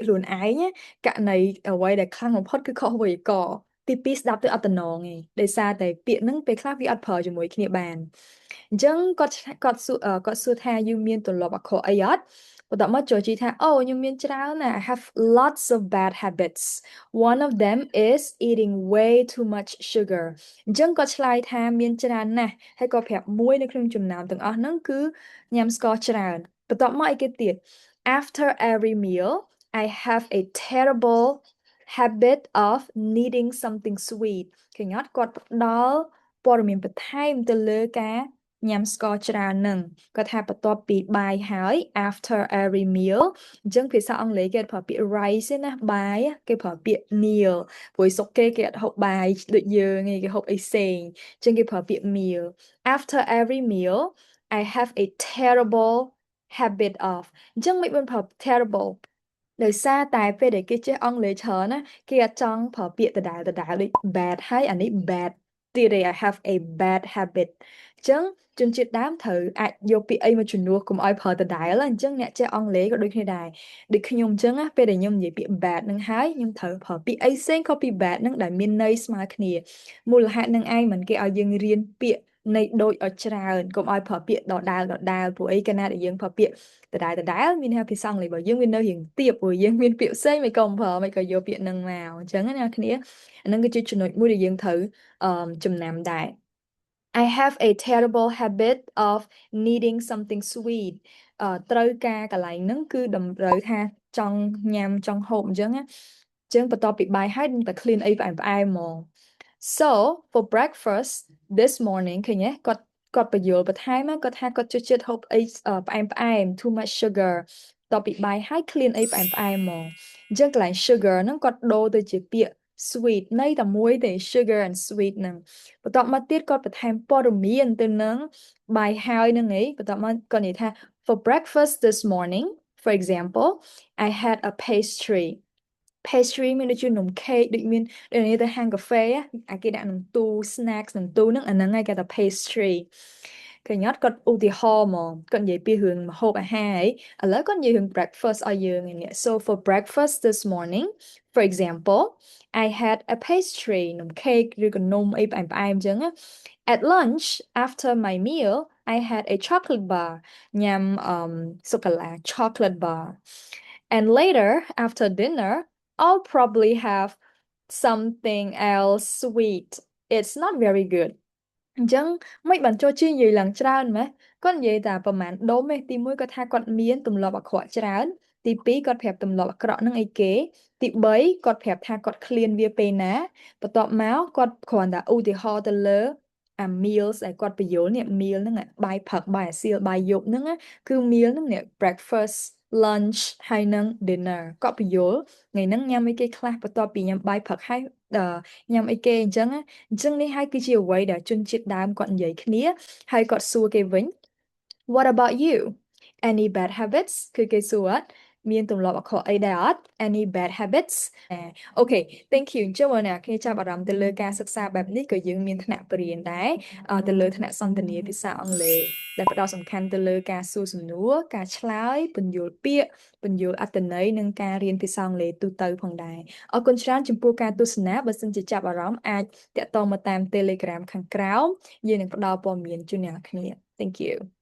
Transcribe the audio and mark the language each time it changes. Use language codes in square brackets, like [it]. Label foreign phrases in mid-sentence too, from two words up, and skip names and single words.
[km] ខ្លួនឯងករណីអ្វីដែលខ្លាំងបំផុតគឺខុសវេយ្យាករណ៍ទីពីរស្ដាប់ទៅអត់តំណងឯងដោយសារតែពាក្យហ្នឹងពេលខ្លះវាអត់ប្រើជាមួយគ្នាបានអញ្ចឹងគាត់សួរថាយើងមានទម្លាប់អាក្រក់អីអត់បន្ទាប់មកចូលជីថាអូខ្ញុំមានច្រើនណាស់ [en] I have lots of bad habits one of them is eating way too much sugar [km] អញ្ចឹងគាត់ឆ្លើយថាមានច្រើន ណាស់ហើយក៏ប្រាប់មួយនៅក្នុងចំណោមទាំងអស់ហ្នឹងគឺញ៉ាំស្ករច្រើនបន្ទាប់មកអីគេទៀត [en] after every meal I have a terrible habit of needing something sweet [km] ឃើញអត់គាត់ផ្ដល់ព័ត៌មានបន្ថែមទៅលើការញ៉ាំស្ករច្រើននឹងគាត់ថាបន្ទាប់ពីបាយហើយ [en] after every meal [km] អញ្ចឹងភាសាអ ង់គ្លេសគេប្រើពាក្យ rice ទេណាបាយគេប្រើពាក្យ meal ព្រោះសុកគេអត់ហូបបាយដូចយើងទេគេហូបអីផ្សេងអញ្ចឹងគេប្រើពាក្យ meal [en] after every meal I have a terrible habit of [km] អញ្ចឹងមិនបានប្រើ terrible ដោយ សារតែពេលដែលគេចេះអង់គ្លេសច្រើនណាគេអត់ចង់ប្រើពាក្យដដែលដូច bad ហើយអានេះ bad ទៀតទេ [en] I have a bad habit [km] អញ្ចឹងជន ជាតិដើមត្រូវអាចយកពាក្យអីមកជំនួសកុំឲ្យប្រើដដែលអញ្ចឹងអ្នកចេះអង់គ្លេសក៏ដូចគ្នាដែរដូចខ្ញុំអញ្ចឹងណាពេលដែលខ្ញុំនិយាយពាក្យ bad នឹងហើយខ្ញុំត្រូវប្រើពាក្យអីផ្សេងខុសពី bad នឹងដែលមានន័យស្មើគ្នាមូលហេតុនឹងឯងមិនគេឲ្យយើងរៀនពាក្យនៃដូចឲ្យច្រើនកុំឲ្យប្រើពាក្យដដែលព្រោះអីកាលណាដែលយើងប្រើពាក្យដដែលមានថាភាសាអង់គ្លេសរបស់យើងវានៅរៀងទាបព្រោះយើងមានពាក្យផ្សេងមិនក៏ប្រើមិនក៏យកពាក្យនឹងមកអញ្ចឹងណាអ្នកគ្នាអានឹងគឺជាចំណុចមួយដែលយើងត្រូវចំណាំដែរ [en] I have a terrible habit of needing something sweet [km] ត្រូវការកន្លែងហ្នឹងគឺតម្រូវថាចង់ញ៉ាំចង់ហូបអញ្ចឹងណាអញ្ចឹងបន្ទាប់ពីបាយ ហើយនឹងតែឃ្លានអីផ្អែមផ្អែមហ្មង [en] So for breakfast this morning [km] ឃើញទេគាត់បញ្យល់បន្ថែមណាគាត់ថាគាត់ចូលចិត្តហូបអីផ្អែមផ្អែម [en] too much sugar [km] បន្ទាប់ពីបាយហើយឃ្លានអីផ្អែមផ្អែមហ្មងអញ្ចឹងកន្លែង sugar ហ្នឹងគាត់ដូរទៅជាពាក្យ sweet ន័យតែមួយទេ [en] sugar and sweet [km] ហ្នឹងបន្ទាប់មកទៀតគាត់បន្ថែមព័ត៌មានទៅនឹងបាយហើយហ្នឹងឯងបន្ទាប់មកគាត់និយាយថា [en] for breakfast this morning for example I had a [km] pastry មានដូចជានំខេកដូចមានដូចនេះទៅហាងកាហ្វេអាគេដាក់ក្នុងទូ snacks ក្នុងទូហ្នឹងអាហ្នឹងឯងគេថា pastry ឃើញអត់គាត់ឧទាហរណ៍ហ្មងគាត់និយាយពីរឿងម្ហូបអាហារឥឡូវគាត់និយាយរឿង breakfast ឲ្យយើងនេះ [en] so for breakfast this morning for example I had a pastry [km] នំខេកឬក៏នំអីផ្អែមៗអញ្ចឹង [en] at lunch after my meal I had a chocolate bar [km] ញ៉ាំ សូកូឡា [en] chocolate bar and later after dinner I'll probably have something else sweet it's not very good [km] អញ្ចឹងមិនបានចូលជានិយាយឡើងច្រើនម៉េះគាត់និយាយតែប្រហែលដុំឯងទីមួយគាត់ថាគាត់មានទម្លាប់អាក្រក់ច្រើនទីពីរគាត់ប្រាប់ទម្លាប់អាក្រក់នឹងអីគេទីបីគាត់ប្រាប់ថាគាត់ ឃ្លានវាពេលណាបន្ទាប់មកគាត់គ្រាន់តែឧទាហរណ៍ទៅលើអា meals ដែលគាត់បញ្យល់នេះ meal ហ្នឹងបាយផឹកបាយអាសៀលបាយយប់ហ្នឹងគឺ meal ហ្នឹងនេះ [en] breakfast lunch [km] ហើយនឹង dinner គាត់បញ្យល់ថ្ងៃ ហ្នឹងញ៉ាំអីគេខ្លះបន្ទាប់ពីញ៉ាំបាយផឹកហើយញ៉ាំអីគេអញ្ចឹងអញ្ចឹងនេះហើយគឺជាអ្វីដែលជនជាតិដើមគាត់និយាយគ្នាហើយគាត់សួរគេវិញ [en] What about you any bad habits [km] គឺគេសួរអត់មានទម្លាប់អាក្រក់អីដែរអត់ [en] any bad habits [km] អូខេ [en] thank you [km] អញ្ចឹងបងប្អូនគ្នាចាប់អារម្មណ៍ទៅលើការសិក្សាបែបនេះក៏យើងមានថ្នាក់បរិញ្ញាដែរទៅលើថ្នាក់សន្ទនាភាសាអង់គ្លេសដែលផ្ដោតសំខាន់ទៅលើការសួរសំណួរការឆ្លើយពន្យល់ពាក្យពន្យល់អត្ថន័យនិងការរៀនភាសាអង់គ្លេសទូទៅផងដែរអរគុណច្រើនចំពោះការទស្សនាបើសិនជាចាប់អារម្មណ៍អាចតាក់ទងមកតាម Telegram ខាងក្រោមយើងនឹងផ្ដល់ព័ត៌មានជូនអ្នកគ្នា [en] Thank you